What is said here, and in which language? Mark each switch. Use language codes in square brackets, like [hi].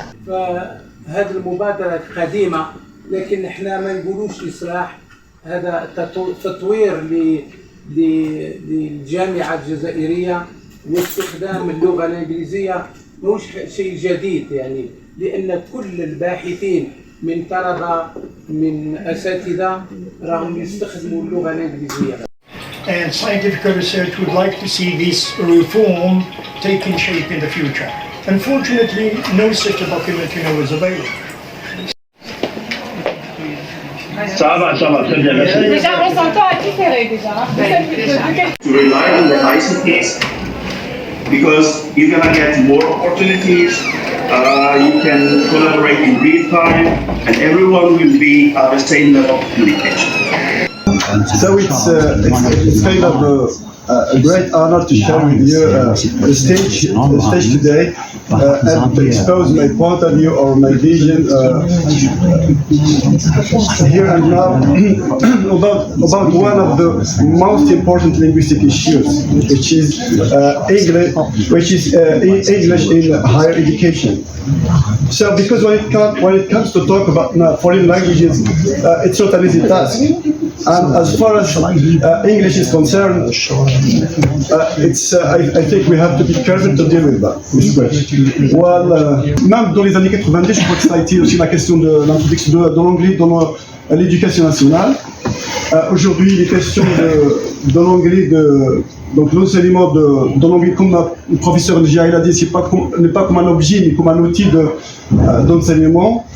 [ar] فهذه المبادرة قديمة، لكن احنا ما نقولوش إصلاح، هذا تطوير للجامعة الجزائرية واستخدام اللغة الإنجليزية مش شيء جديد يعني، لأن كل الباحثين من طلبة من أساتذة راهم يستخدموا اللغة الإنجليزية. [en] And scientific research would like to see this reform taking shape in the future. Unfortunately, no such a document is available. [fr] Ça va, très bien, merci. Déjà, on s'entend à différer déjà. [en] To rely on the ICTs because you're gonna get more opportunities. You can collaborate in real time, and everyone will be at the same level of communication. So it's kind of a great honor to share with you the stage today and to expose my point of view or my vision here and now about one of the most important linguistic issues, which is English in higher education. So, because when it comes to talk about foreign languages, it's not an easy task. And as far as English is concerned, I think we have to be careful to deal with this question. [fr] Well, même dans les années 90, je crois que ça a été aussi la question de l'introduction de l'anglais dans l'éducation nationale. Aujourd'hui, il est question de l'anglais, donc l'enseignement de l'anglais, comme le professeur Njia l'a dit, n'est pas comme un objet, mais comme un outil d'enseignement.